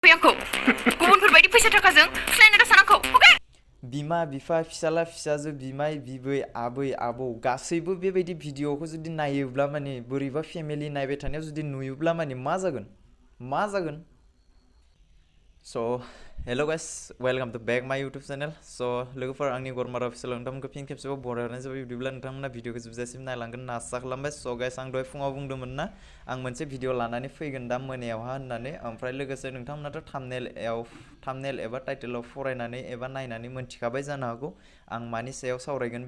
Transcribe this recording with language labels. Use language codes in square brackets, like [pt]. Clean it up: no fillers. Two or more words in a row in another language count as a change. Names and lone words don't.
[brx] आंखौ गुबुनफोरबायदि फैसा थाखाजों सिनायनो दासान आंखौ अके बिमा बिफा फिसाला फिसाजो बिमाय बिबै आबै आबौ गासैबो बेबायदि भिडिअखौ जुदि नायोब्ला माने बोरैबा फेमिलि नायबाय थानायाव जुदि नुयोब्ला माने मा जागोन [en] So, hello guys, welcome to back my YouTube channel. [brx] So, लोगोफोर आंनि गरमारा अफिसियेल नोंथांमोनखौ फिन खेबसेबाव बरायहरनाय जाबाय। बिदिब्ला नोंथांमोना भिडिअखौ जोबजासिम नायलांगोन होनना आसा खालामबाय। [en] So guys, [brx] आं दहाय फुङाव बुंदोंमोन ना आं मोनसे भिडिअ लानानै फैगोन दा मोनायावहा होननानै ओमफ्राय लोगोसे नोंथांमोनाथ' थाम्बनेल एबा टाइटेलाव फरायनानै एबा नायनानै मोनथिखाबाय जानो हागौ आं मानि सायाव सावरायगोन।